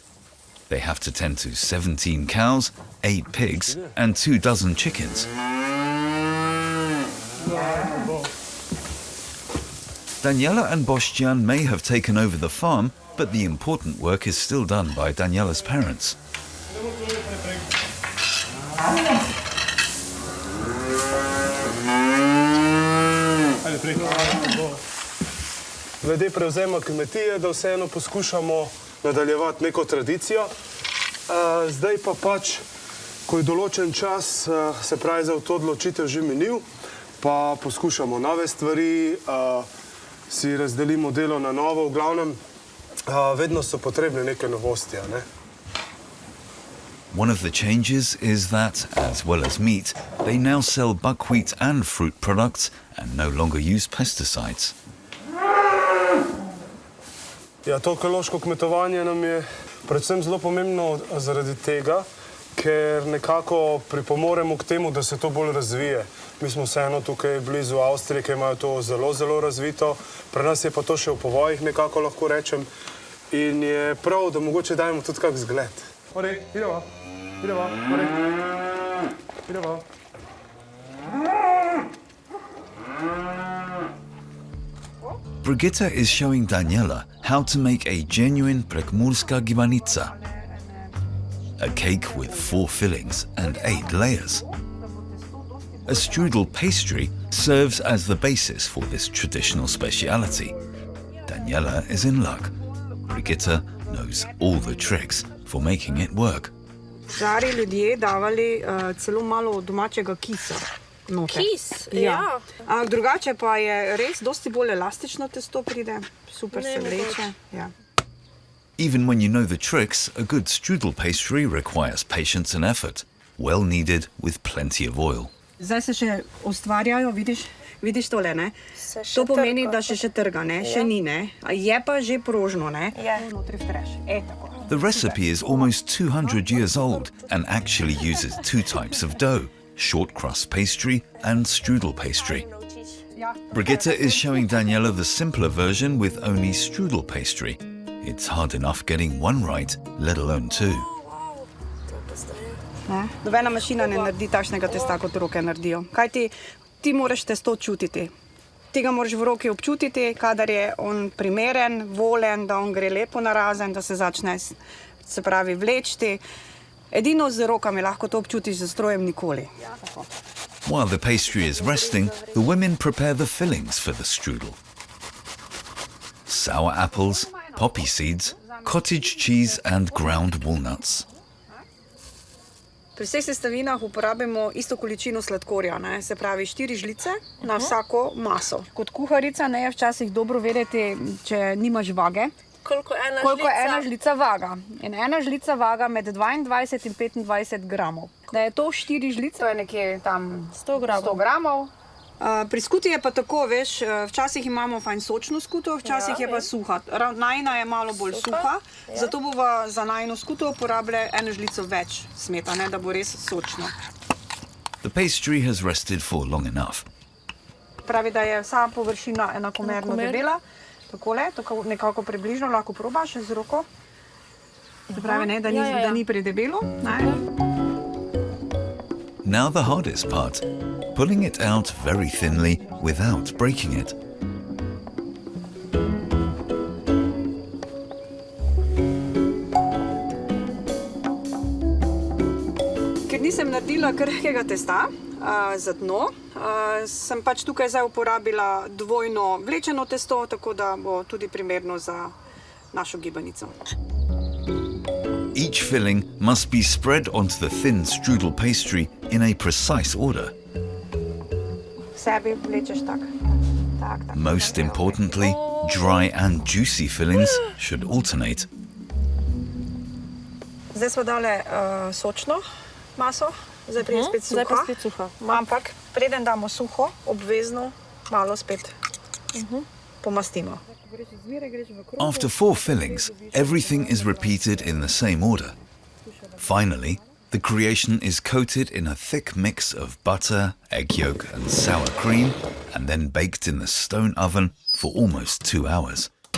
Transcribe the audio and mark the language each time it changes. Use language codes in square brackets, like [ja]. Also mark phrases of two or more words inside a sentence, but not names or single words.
[en] They have to tend to 17 cows, 8 pigs, and 2 dozen chickens. Daniela and Boštjan may have taken over the farm, but the important work is still done by Daniela's parents. [sl] Glede prevzema kmetije, da vseeno poskušamo nadaljevati neko tradicijo. Zdaj pa pač, ko je določen čas, se pravi za to odločitev že minil, pa poskušamo nove stvari, si razdelimo delo na novo. V glavnem, vedno so potrebne neke novosti, ne? [en] One of the changes is that, as well as meat, they now sell buckwheat and fruit products and no longer use pesticides. [sl] Ja, to ekološko kmetovanje nam je predvsem zelo pomembno zaradi tega, ker nekako pripomoremo k temu, da se to bolj razvije. Mi smo vseeno tukaj blizu Avstrije, ki imajo to zelo, zelo razvito. Pri nas je pa to še v povojih, nekako lahko rečem. In je prav, da mogoče dajemo tudi kak zgled. Ori, ideva, ori, ideva. [en] Brigitte is showing Daniela how to make a genuine prekmurska gibanica, a cake with 4 fillings and 8 layers. A strudel pastry serves as the basis for this traditional speciality. Daniela is in luck. Brigitte knows all the tricks for making it work. [sl] Stari ljudje davali celo malo domačega kisa. Noter. Kis, ja. Drugače pa je res dosti bolj elastično testo pride, super se vleče. Ja. [en] Even when you know the tricks, a good strudel pastry requires patience and effort, well needed with plenty of oil. [sl] Zdaj se še ustvarjajo, vidiš tole, ne? To pomeni, da še trga, ne? Še ni, ne? Je pa že prožno, ne? Notri vtreš. Tako. [en] The recipe is almost 200 years old and actually uses 2 types of dough: short crust pastry and strudel pastry. Brigitte is showing Daniela the simpler version with only strudel pastry. It's hard enough getting one right, let alone 2. [sl] Nobena mašina ne naredi takšnega testa, kot roke naredijo. Kaj ti moraš testo čutiti. Ti ga moraš v roki občutiti, kadar je on primeren, volen, da on gre lepo narazen, da se začne, se pravi, vlečti. Edino z rokami lahko to občutiš, z strojem nikoli. [en] While the pastry is resting, the women prepare the fillings for the strudel. Sour apples, poppy seeds, cottage cheese and ground walnuts. [sl] Pri vseh sestavinah uporabimo isto količino sladkorja, ne? Se pravi 4 žlice na vsako maso. Kot kuharica ne je včasih dobro vedeti, če nimaš vage, koliko ena žlica vaga. In ena žlica vaga med 22 in 25 gramov. Da je to 4 žlice, to je nekje tam 100 gramov. Pri skuti je pa tako, veš, včasih imamo fajn sočno skuto, včasih je pa suha. Najina je malo bolj suha, zato bova za najino skuto uporabljali eno žlico več smetane, da bo res sočno. [en] The pastry has rested for long enough. [sl] Pravi, da je vsa površina enakomerno debela. Takole, tako nekako približno, lahko probaš z roko. Se pravi, ne, da ni predebelo. [en] Now the hardest part, pulling it out very thinly without breaking it. [sl] Ker nisem naredila krhkega testa za dno, sem pač tukaj zdaj uporabila dvojno vlečeno testo, tako da bo tudi primerno za našo gibanico. [en] Each filling must be spread onto the thin strudel pastry in a precise order. [sl] Sebi vlečeš tak. [en] Most importantly, dry and juicy fillings should alternate. [sl] Zdaj smo dali sočno maso, zdaj prije spet suha. Zdaj pa spet suha. Ampak preden damo suho, obvezno malo spet pomastimo. [en] After 4 fillings, everything is repeated in the same order. Finally, the creation is coated in a thick mix of butter, egg yolk and sour cream, and then baked in the stone oven for almost 2 hours.